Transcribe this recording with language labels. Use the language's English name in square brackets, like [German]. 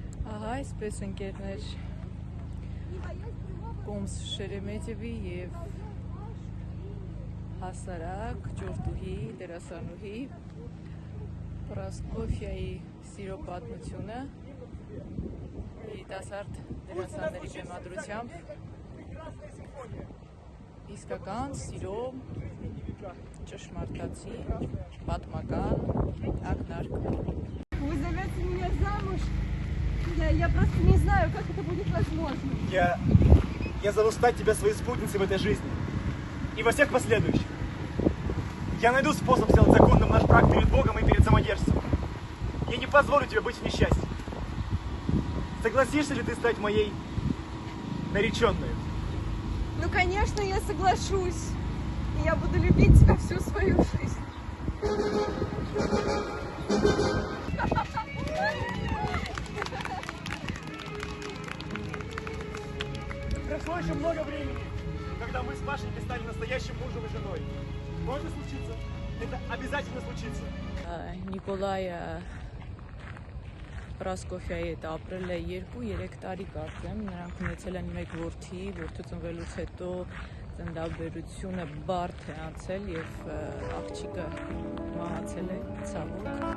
[Armenian] Ահա այսպես ընկերներ Կոմս Շերեմետևի եւ հասարակ ջորտուհի դերասանուհի Պրասկոֆիայի սիրո պատմությունը երիտասարդ դերասանների բեմադրությամբ իսկական սիրո ճշմարտացի պատմական ակնարկ [Russian] Вы зовете меня замуж? Я просто не знаю, как это будет возможно. Я зову стать тебя своей спутницей в этой жизни и во всех последующих. Я найду способ сделать законным наш брак перед Богом и перед самодержцем. Я не позволю тебе быть в несчастье. Согласишься ли ты стать моей нареченной? Ну, конечно, я соглашусь. И я буду любить тебя всю свою жизнь. Прошло еще много времени, когда мы с Пашенькой стали настоящим мужем и женой. Может случиться? Это обязательно случится. [Armenian] Նիկոլայը Պրասկոֆիայի հետ ապրել է 2-3 տարի կարծեմ, նրանք ունեցել են մեկ որդի, որդու ծնվելուց հետո ծննդաբերությունը բարդ է անցել եւ աղջիկը մահացել է ցավոք։